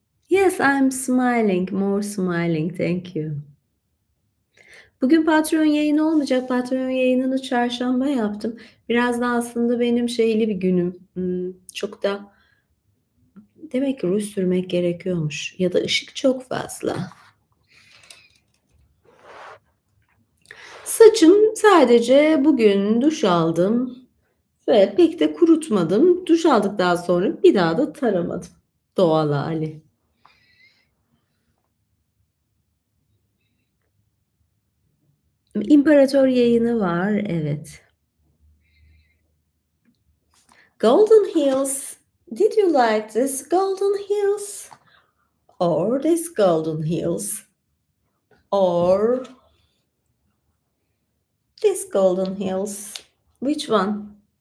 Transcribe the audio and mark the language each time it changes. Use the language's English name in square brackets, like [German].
[English] Yes, I'm smiling, more smiling, thank you. [Turkish] Bugün Patreon yayını olmayacak. Patreon yayınını çarşamba yaptım. Biraz da aslında benim şeyli bir günüm. Çok da demek ki ruj sürmek gerekiyormuş ya da ışık çok fazla. Saçım sadece bugün duş aldım ve pek de kurutmadım. Duş aldıktan sonra bir daha da taramadım. Doğal hali. İmparator yayını var, evet. [English] Golden Hills. Did you like this Golden Hills? Or this Golden Hills? Or this Golden Hills? Which one?